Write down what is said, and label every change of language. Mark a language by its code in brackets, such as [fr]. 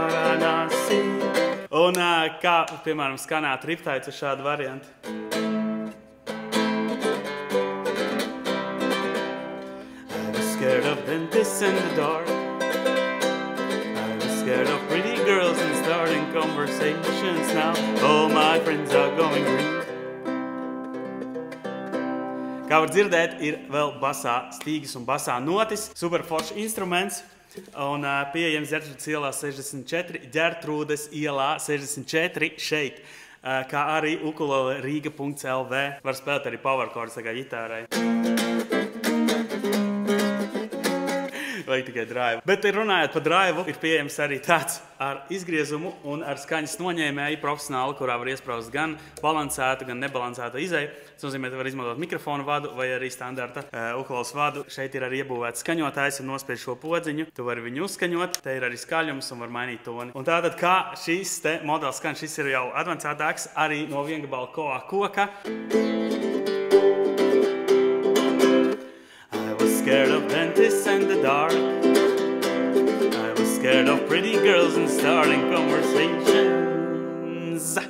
[lv] Un kā, piemēram, skanāt riptaits uz šādu variantu. [en] I was scared of dentists in the dark. I was scared of pretty girls and starting conversations now. All my friends are going green. [lv] Kā var dzirdēt, ir vēl basā stīgas un basā notis. Super foršs instruments. Un pieejams Ģertrūdes ielā 64, Ģertrūdes ielā 64 šeit. Kā arī ukulele Rīga.lv. Var spēlēt arī power chords kā ģitārai. Vai tikai drive. Bet runājot par drive, ir pieejams arī tāds ar izgriezumu un ar skaņas noņēmēju profesionāli, kurā var iespraust gan balansētu, gan nebalansētu izeju. Tas nozīmē, ka var izmantot mikrofonu vadu vai arī standarta ukuleles vadu. Šeit ir arī iebūvēts skaņotājs un nospiež šo podziņu. Tu vari viņu uzskaņot, te ir arī skaļums un var mainīt toni. Un tātad, kā šīs te modelis skan, šis ir jau advancētāks arī no viengabala koa koka. [en] Scared of dentists and the dark. I was scared of pretty girls and starting conversations.